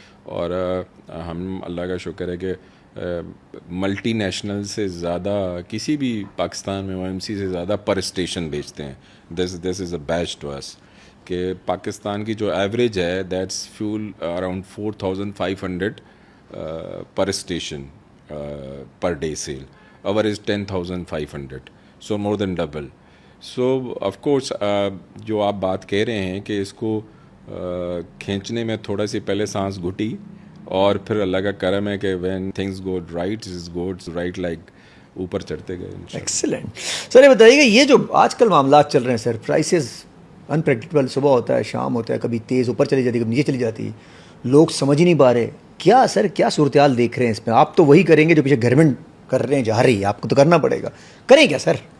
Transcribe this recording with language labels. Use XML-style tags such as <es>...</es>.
<ur>اور ہم اللہ کا شکر ہے کہ ملٹی نیشنل سے زیادہ کسی بھی پاکستان میں OMC سے زیادہ پر اسٹیشن بیچتے ہیں.</ur> <en>This is a beach to us.</en> <ur>کہ پاکستان کی جو ایوریج ہے</ur> <en>That's fuel around 4500 پر station, per day sale. Our is 10,500, so more than double. So of course</en> <ur>جو آپ بات کہہ رہے ہیں کہ اس کو کھینچنے میں تھوڑا سی پہلے سانس گھٹی اور پھر اللہ کا کرم ہے کہ</ur> <en>when things go right is goes right like</en> <ur>اوپر چڑھتے گئے. ایکسلنٹ. سر یہ بتائیے کہ یہ جو آج کل معاملات چل رہے ہیں سر, پرائسز انپریڈکٹیبل, صبح ہوتا ہے شام ہوتا ہے, کبھی تیز اوپر چلی جاتی ہے کبھی نیچے چلی جاتی ہے, لوگ سمجھ ہی نہیں پا رہے کیا سر, کیا صورتحال دیکھ رہے ہیں اس میں؟ آپ تو وہی کریں گے جو پیچھے گورنمنٹ کر رہے ہیں, جا رہی ہے, آپ کو تو کرنا پڑے گا, کریں کیا سر؟</ur>